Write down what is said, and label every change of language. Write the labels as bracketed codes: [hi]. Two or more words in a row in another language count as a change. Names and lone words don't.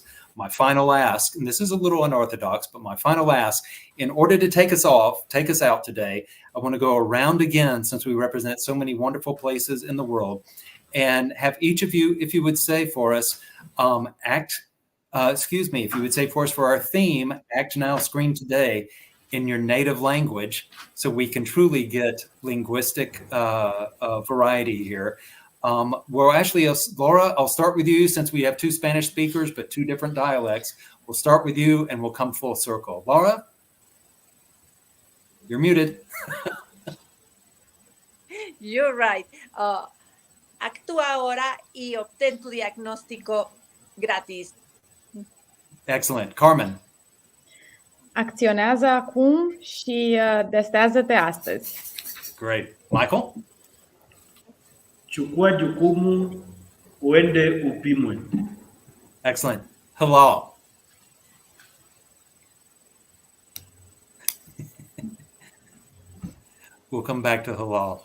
[en] My final ask, and this is a little unorthodox, but my final ask, in order to take us out today, I want to go around again, since we represent so many wonderful places in the world, and have each of you, if you would say for us, if you would say for us for our theme, Act Now, Scream Today, in your native language, so we can truly get linguistic variety here. Well, actually, Laura, I'll start with you since we have 2 Spanish speakers, but 2 different dialects. We'll start with you and we'll come full circle. Laura, you're muted. You're right. [es] Actúa ahora y obtén tu diagnóstico gratis. [en] Excellent. Carmen. [ro] Acționează acum și testează-te astăzi. [en] Great. Michael? [sw] Chukua jukumu uende upimwe. [en] Excellent. Halal. We'll come back to halal.